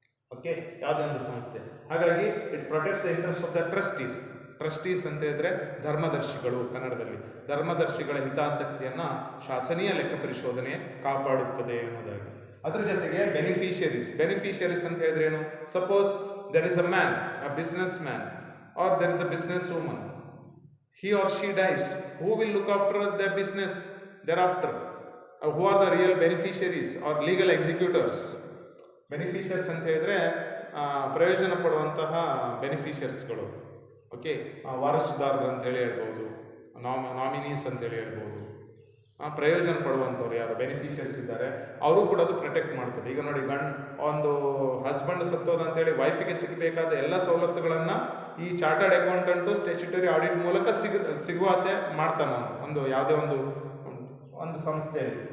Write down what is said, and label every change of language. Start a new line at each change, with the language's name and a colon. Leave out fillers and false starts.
Kannada: Okay, ಯಾವುದೇ ಒಂದು ಸಂಸ್ಥೆ. ಹಾಗಾಗಿ
English: It protects the interest of the trustees.
Kannada: Trustees ಅಂತ ಹೇಳಿದ್ರೆ ಧರ್ಮದರ್ಶಿಗಳು, ಕನ್ನಡದಲ್ಲಿ ಧರ್ಮದರ್ಶಿಗಳ ಹಿತಾಸಕ್ತಿಯನ್ನು ಶಾಸನೀಯ ಲೆಕ್ಕ ಪರಿಶೋಧನೆ ಕಾಪಾಡುತ್ತದೆ ಅನ್ನೋದಾಗಿ. ಅದರ ಜೊತೆಗೆ ಬೆನಿಫಿಷಿಯರೀಸ್ ಅಂತ ಹೇಳಿದ್ರೆ ಏನು?
English: Suppose there is a man, a businessman, or there is a businesswoman. He or she dies. Who will look after the business thereafter? Who are the real beneficiaries or legal executors?
Kannada: Beneficiaries ಅಂತ ಹೇಳಿದ್ರೆ ಪ್ರಯೋಜನ ಪಡುವಂತಹ ಬೆನಿಫಿಷಿಯರ್ಸ್ಗಳು. Okay, ವಾರಸುದಾರರು ಅಂತೇಳಿ ಹೇಳ್ಬೋದು, nominees ಅಂತೇಳಿ ಹೇಳ್ಬೋದು. ಪ್ರಯೋಜನ ಪಡುವಂಥವ್ರು ಯಾರು ಬೆನಿಫಿಷಿಯರ್ಸ್ ಇದ್ದಾರೆ, ಅವರು ಕೂಡ ಅದು ಪ್ರೊಟೆಕ್ಟ್ ಮಾಡ್ತದೆ. ಈಗ ನೋಡಿ, ಒಂದು ಹಸ್ಬೆಂಡ್ ಸತ್ತೋದು ಅಂತೇಳಿ ವೈಫಿಗೆ ಸಿಗಬೇಕಾದ ಎಲ್ಲ ಸವಲತ್ತುಗಳನ್ನು ಈ ಚಾರ್ಟರ್ಡ್ ಅಕೌಂಟೆಂಟು ಸ್ಟ್ಯಾಟ್ಯೂಟರಿ ಆಡಿಟ್ ಮೂಲಕ ಸಿಗುವಂತೆ ಮಾಡ್ತಾನೆ ನಾನು ಒಂದು ಯಾವುದೇ ಒಂದು ಸಂಸ್ಥೆಯಲ್ಲಿ.